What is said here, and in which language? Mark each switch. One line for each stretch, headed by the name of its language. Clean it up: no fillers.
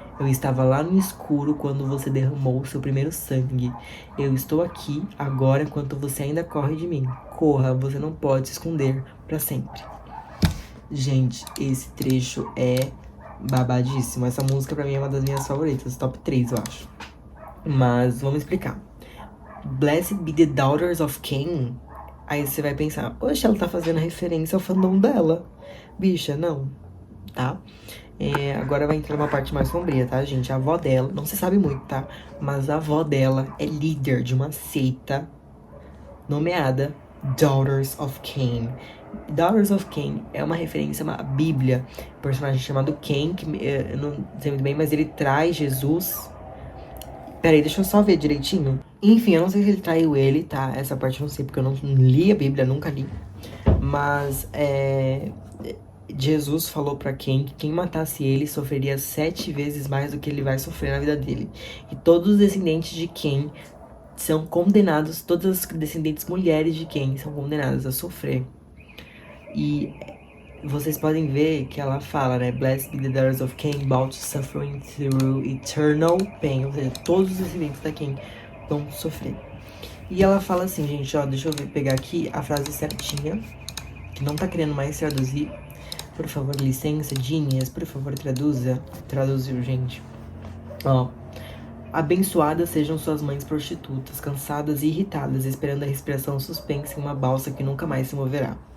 Portuguese: Eu estava lá no escuro quando você derramou seu primeiro sangue. Eu estou aqui agora enquanto você ainda corre de mim. Corra, você não pode se esconder para sempre. Gente, esse trecho é babadíssimo. Essa música pra mim é uma das minhas favoritas, top 3, eu acho. Mas vamos explicar.
English: Blessed be the daughters of Cain.
Portuguese: Aí você vai pensar, oxe, ela tá fazendo referência ao fandom dela. Bicha, não, tá? Agora vai entrar uma parte mais sombria, tá, gente? A avó dela, não se sabe muito, tá? Mas a avó dela é líder de uma seita nomeada Daughters of Cain. Daughters of Cain é uma referência à Bíblia. Um personagem chamado Cain, que eu não sei muito bem, mas ele traz Jesus. Peraí, deixa eu só ver direitinho. Enfim, eu não sei se ele traiu ele, tá? Essa parte eu não sei, porque eu não li a Bíblia, nunca li. Mas, Jesus falou pra Cain que quem matasse ele sofreria 7 vezes mais do que ele vai sofrer na vida dele. E todos os descendentes de Cain são condenados, todas as descendentes mulheres de Cain são condenadas a sofrer. E vocês podem ver que ela fala, né?
English: Blessed be the daughters of Cain, about suffering through eternal pain.
Portuguese: Ou seja, todos os descendentes da Cain vão sofrer. E ela fala assim, gente, ó, deixa eu pegar aqui a frase certinha, que não tá querendo mais traduzir. Por favor, licença, Genius, por favor, traduziu, gente. Ó. Abençoadas sejam suas mães prostitutas, cansadas e irritadas, esperando a respiração suspensa em uma balsa que nunca mais se moverá.